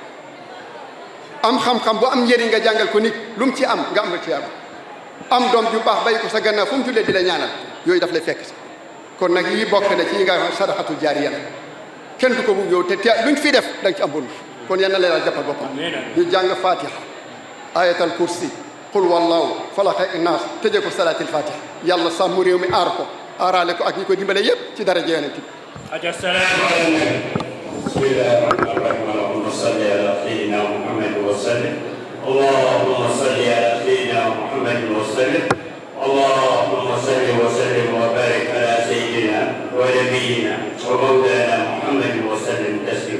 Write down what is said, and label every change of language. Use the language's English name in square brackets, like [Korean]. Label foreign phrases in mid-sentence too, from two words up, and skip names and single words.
[Wolof] am xam-xam bu am njëriñ nga jàngal ko nit lu mu ci am nga am nga tiyaaba am doom ju baax bàyyi ko sa gannaaw fu mu jullee di la ñaanal yooyu daf lay fekk si kon nag yi bokk na ci yi nga xam [Arabic] صدقة جارية [Wolof] kenn du ko bugg yow te luñ fi def da nga ci am bonus kon yal na leen a jàppal boppam ñu jàng fatiha ayatal kursi qul wallahu falaq ak naas tëjee ko salaatil fatiha yàlla sàmm réew mi aar ko aaraale ko ak ñi ko dimbale yépp ci daraja yonent bi [Arabic] بسم الله الرحمن الرحيم اللهم صل على سيدنا محمد وسلم اللهم صل على سيدنا محمد وسلم اللهم صل وسلم وبارك على سيدنا ونبينا ومولانا محمد وسلم تسليما.